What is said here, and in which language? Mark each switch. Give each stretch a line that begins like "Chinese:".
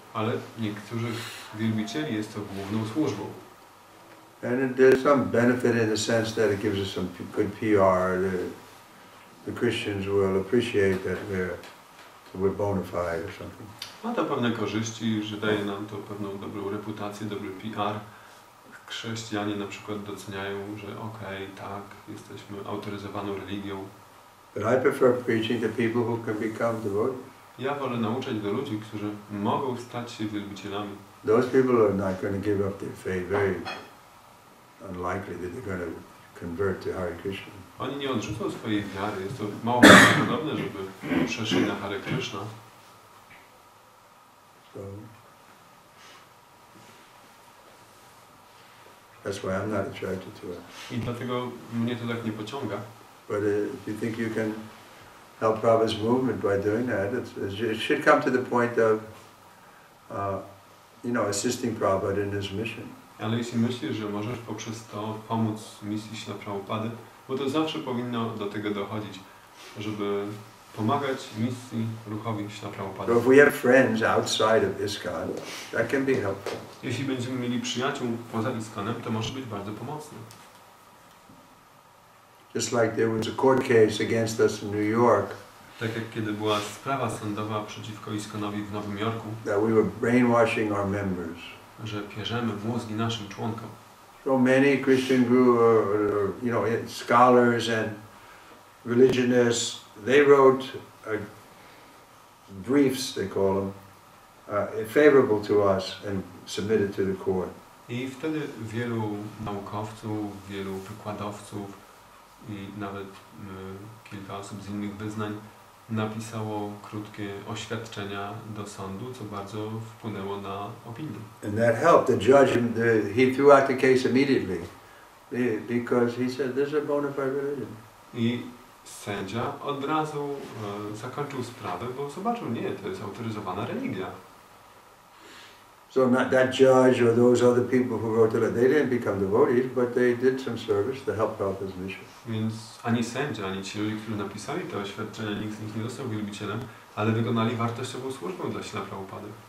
Polish: Ale niektórych wielbicieli jest to główną służbą.
English: And there's some benefit in the sense that it gives us some good PR. The Christians will appreciate that we're So we're bona fide or something.
Polish: Ma to pewne korzyści, że daje nam to pewną dobrą reputację, dobry PR. Chrześcijanie na przykład doceniają, że okej, tak, jesteśmy autoryzowaną religią.
English: But I prefer preaching to people who can become devotees.
Polish: Ja wolę nauczać do ludzi, którzy mogą stać się wielbicielami.
English: Those people are not going to give up their faith. Very unlikely that they're going to convert to Hare Krishna.
Polish: Oni nie odrzucą swojej wiary. Jest to mało prawdopodobne, żeby przeszli na Hare Krishna.
English: So that's why I'm not attracted to it.
Polish: I dlatego mnie to tak nie pociąga.
English: But if you think you can help Prabhupada's movement by doing that, it should come to the point of, assisting Prabhupada in his mission.
Polish: Ale jeśli myślisz, że możesz poprzez to pomóc misji Śla Prabhupady, bo to zawsze powinno do tego dochodzić, żeby pomagać misji ruchowi Śla Prabhupady.
English: So if we have friends outside of ISKCON, that can be helpful.
Polish: Jeśli będziemy mieli przyjaciół poza ISKCONem, to może być bardzo pomocne.
English: Just like there was a court case against us in New York.
Polish: Tak jak kiedy była sprawa sądowa przeciwko ISKCONowi w Nowym Jorku,
English: That we were brainwashing our members.
Polish: że pierzemy mózgi naszym członkom.
English: So many Christian group, scholars and religionists, they wrote briefs, they call them, favorable to us and submitted to the court.
Polish: I wtedy wielu naukowców, wielu wykładowców i nawet kilka osób z innych wyznań napisało krótkie oświadczenia do sądu, co bardzo wpłynęło na opinię.
English: And that helped. The judge, he threw out the case immediately because he said this is a bona fide religion.
Polish: I sędzia od razu zakończył sprawę, bo zobaczył, nie, to jest autoryzowana religia.
English: So not that judge or those other people who wrote the letter, they didn't become devotees, but they did some service to help out his mission.
Polish: Więc ani sędzia, ani ci ludzie, którzy napisali te oświadczenia, nikt z nich nie został wielbicielem, ale wykonali wartościową służbę dla Śla Prabhupady.